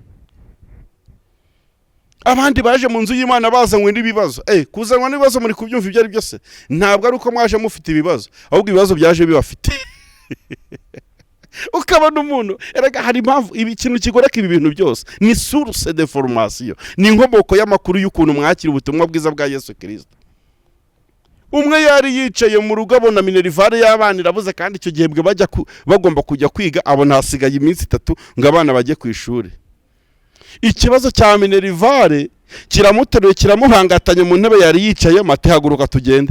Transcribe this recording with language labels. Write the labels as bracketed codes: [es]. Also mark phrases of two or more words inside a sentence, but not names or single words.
[rw] Abandi baje mu nzu y'Imana bazanywe n'ibibazo. Kuzanwa n'ibibazo muri kubyumva ibyo ari byose. Ntabwo ari uko mwaje mufite ibibazo, ahubwo ibibazo byaje bibafite. Ukabona umuntu erega hari impamvu ibi kintu kigoreka ibi bintu byose. Ni [fr] source de formation, [rw] ni inkomoko y'amakuru y'ukuntu mwakira ubutumwa bwiza bwa Yesu Kristo. Umwe yari yicaye mu rugo abona minerivare y'abana irabuze, kandi icyo gihe bwe bagomba kujya kwiga, abona hasigaye iminsi 3 ngo abana bajye ku ishuri. Ikibazo cya minerivare kiramuteruye kiramuhangatanye mu ntebe yari yicaye, mate haguruka tugende.